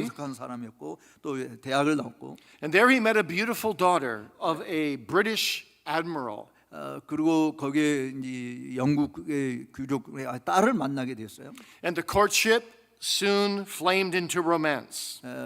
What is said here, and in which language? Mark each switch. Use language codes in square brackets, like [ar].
[ko] 명석한 사람이었고 또 대학을 나왔고 [en] And there he met a beautiful daughter of a British admiral. [ko] 그리고 거기에 이제 영국의 귀족의 딸을 만나게 됐어요. [en] And the courtship soon flamed into romance.